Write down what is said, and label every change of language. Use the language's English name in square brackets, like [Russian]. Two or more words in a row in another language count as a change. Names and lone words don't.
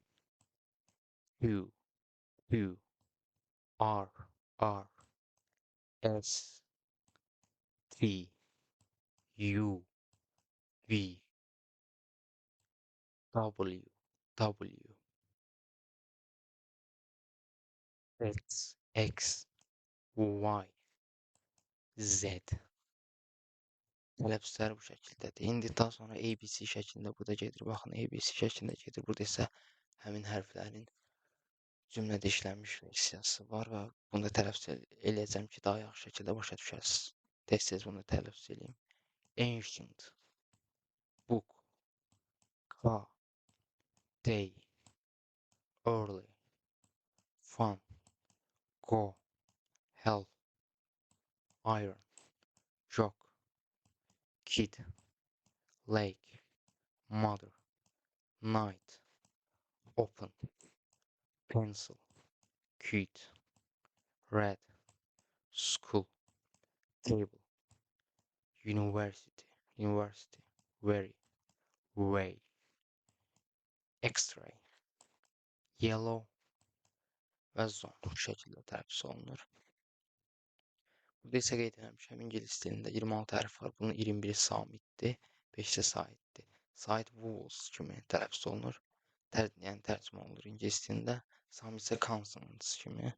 [English] Q, Q, R, R, S, T, U, V, W, W, X, X, Y, Z. [Azerbaijani] Tələffüzlər bu şəkildədir. İndi daha sonra ABC şəklində burada gedir. Baxın, ABC şəklində gedir. Burada isə həmin hərflərin cümlədə işlənmiş versiyası var və bunu da tələffüz eləyəcəm ki, daha yaxşı şəkildə başa düşəsiniz. Tez-tez bunu tələffüz edeyim. [English] Ancient, book, car, day, early, fun, go, help, iron, jog, kid, lake, mother, night, open, pencil, cute, red, school, table, university, university, very, way, X-ray, yellow [Azerbaijani] və zone bu şəkildə tələffüz olunur. Burada isə qeyd etmişəm, ingilis dilində 26 hərf var. Bunun 21-i samitdir, 5-i saitdir. Sait vowels kimi tələffüz olunur. Yəni tərcümə olunur ingilis dilində. Samit isə consonants kimi.